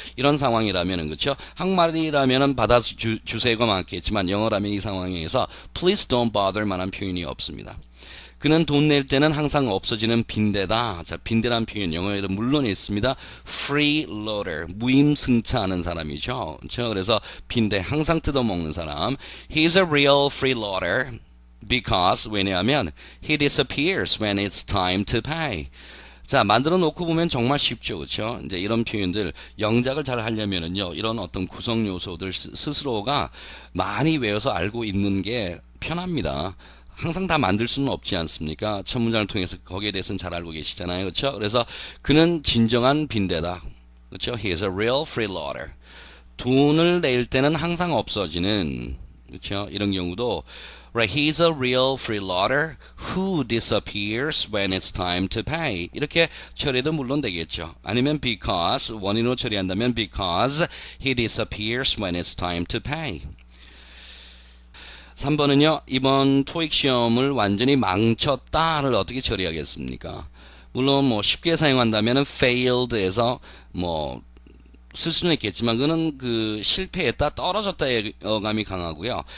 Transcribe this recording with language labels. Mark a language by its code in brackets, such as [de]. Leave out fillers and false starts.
[ko] 이런 상황이라면은 그렇죠. 한국말이라면은 받아주세요가 많겠지만 영어라면 이 상황에서 [en] please don't bother [ko] 만한 표현이 없습니다. 그는 돈 낼 때는 항상 없어지는 빈대다. 자, 빈대란 표현 영어에도 물론 있습니다. freeloader, 무임승차하는 사람이죠. 그렇죠? 그래서 빈대 항상 뜯어먹는 사람. [en] He's a real freeloader. Because [ko] 왜냐하면 [en] he disappears when it's time to pay. [ko] 자, 만들어 놓고 보면 정말 쉽죠. 그렇죠? 이제 이런 표현들 영작을 잘 하려면은요. 이런 어떤 구성 요소들 스스로가 많이 외워서 알고 있는 게 편합니다. 항상 다 만들 수는 없지 않습니까? 첫 문장을 통해서 거기에 대해서는 잘 알고 계시잖아요. 그렇죠? 그래서 그는 진정한 빈대다. 그렇죠? [en] He is a real freeloader. [ko] 돈을 낼 때는 항상 없어지는, 그렇죠? 이런 경우도 [en] Right, he's a real freeloader who disappears when it's time to pay. [ko] 이렇게 처리도 물론 되겠죠. 아니면 [en] because, [ko] 원인으로 처리한다면 [en] because he disappears when it's time to pay. [ko] 3번은요, 이번 토익 시험을 완전히 망쳤다를 어떻게 처리하겠습니까? 물론 뭐 쉽게 사용한다면 failed에서 뭐 쓸 수는 있겠지만 그는 그 실패했다, 떨어졌다의 어감이 강하고요.